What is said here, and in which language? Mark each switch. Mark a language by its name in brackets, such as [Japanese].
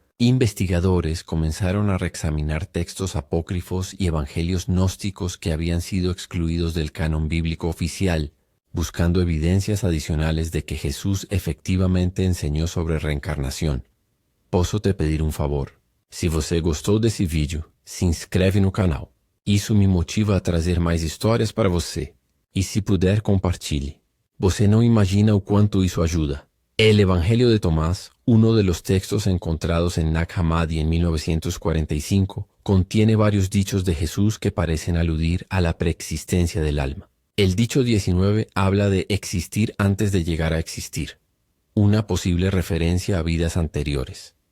[Spanish] Investigadores comenzaron a reexaminar textos apócrifos y evangelios gnósticos que habían sido excluidos del canon bíblico oficial, buscando evidencias adicionales de que Jesús efectivamente enseñó sobre reencarnación. [Portuguese] Posso te pedir um favor? Se você gostou desse vídeo, se inscreve no canal. Isso me motiva a trazer mais histórias para você. E se puder, compartilhe. Você não imagina o quanto isso ajuda. [Spanish] El Evangelio de Tomás, uno de los textos encontrados en Nag Hammadi en 1945, contiene varios dichos de Jesús que parecen aludir a la preexistencia del alma. El dicho 19 habla de existir antes de llegar a existir, una posible referencia a vidas anteriores.